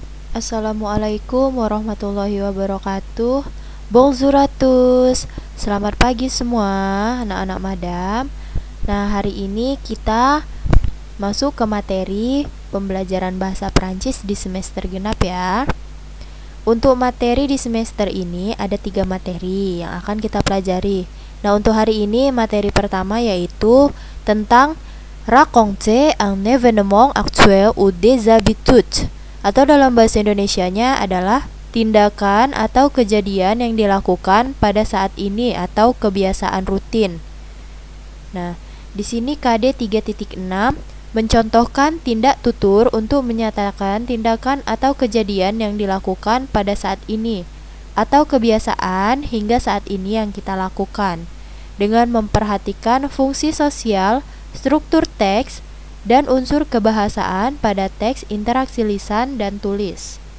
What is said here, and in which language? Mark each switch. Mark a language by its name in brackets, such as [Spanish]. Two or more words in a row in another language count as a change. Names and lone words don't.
[Arabic] السلام عليكم ورحمة الله وبركاته. [French] Bonjour à tous. [Indonesian] Selamat pagi semua anak-anak madam. Nah, hari ini kita masuk ke materi pembelajaran bahasa Prancis di semester genap ya. Untuk materi di semester ini ada 3 materi yang akan kita pelajari. Nah, untuk hari ini materi pertama yaitu tentang [French] raconter un événement actuel ou des habitudes, [Indonesian] atau dalam bahasa Indonesianya adalah tindakan atau kejadian yang dilakukan pada saat ini atau kebiasaan rutin. Nah, di sini KD 3.6 mencontohkan tindak tutur untuk menyatakan tindakan atau kejadian yang dilakukan pada saat ini atau kebiasaan hingga saat ini yang kita lakukan dengan memperhatikan fungsi sosial, struktur teks, dan unsur kebahasaan pada teks interaksi lisan dan tulis.